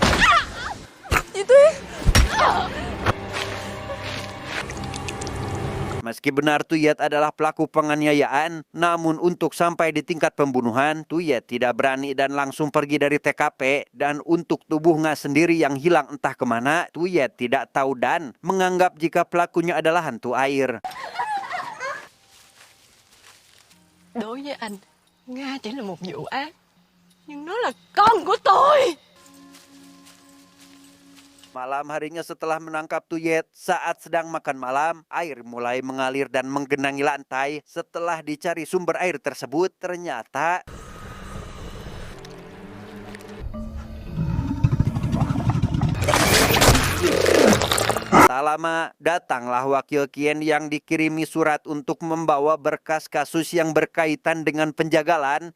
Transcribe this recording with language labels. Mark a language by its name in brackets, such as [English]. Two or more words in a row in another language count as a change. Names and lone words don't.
[Indonesian] Meski benar Tuyet adalah pelaku penganiayaan, namun untuk sampai di tingkat pembunuhan, Tuyet tidak berani dan langsung pergi dari TKP. Dan untuk tubuh Ngak sendiri yang hilang entah kemana, Tuyet tidak tahu dan menganggap jika pelakunya adalah hantu air. [Vietnamese] Đối với anh, Nga chỉ là một vụ án, nhưng nó là con của tôi. [Indonesian] Malam harinya setelah menangkap Tuyet, saat sedang makan malam, air mulai mengalir dan menggenangi lantai. Setelah dicari sumber air tersebut, ternyata tak lama, datanglah wakil Kian yang dikirimi surat untuk membawa berkas kasus yang berkaitan dengan penjagalan.